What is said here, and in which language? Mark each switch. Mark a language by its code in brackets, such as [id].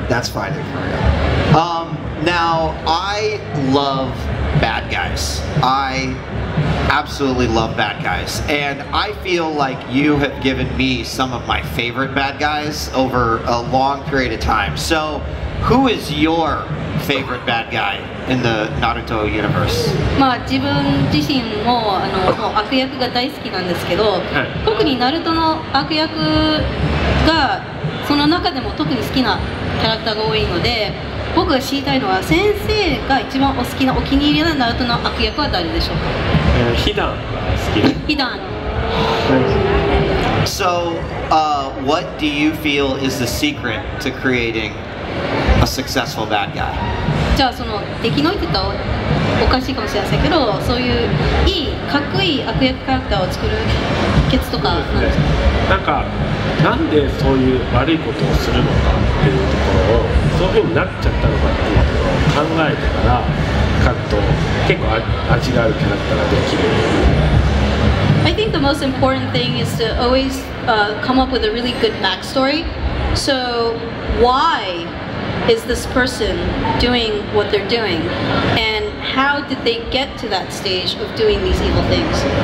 [en] That's fighting for real. Now I love bad guys. I absolutely love bad guys, and I feel like you have given me some of my favorite bad guys over a long period of time. So who is your favorite bad guy in the Naruto universe? [ja] 自分自身も悪役が大好きなんですけど、特にナルトの悪役がその中でも特に好きなキャラクターが多いので、僕が知りたいのは先生が一番お好きなお気に入りなナルトの悪役は誰でしょうか？ヒダンが好きで。ヒダン。 [en] So, what do you feel is the secret to creating a successful bad guy? [ja] じゃあその敵の言ってたおかしいかもしれませんけど、そういういいかっこいい悪役キャラクターを作る秘訣とかなんですか？なんかなんでそういう悪いことをするのかっていうところをそういうふうになっちゃったのかっていうところを考えてから描くと結構味があるキャラクターができる。 [en] I think the most important thing is to always come up with a really good backstory. So why is this person doing what they're doing? And how did they get to that stage of doing these evil things?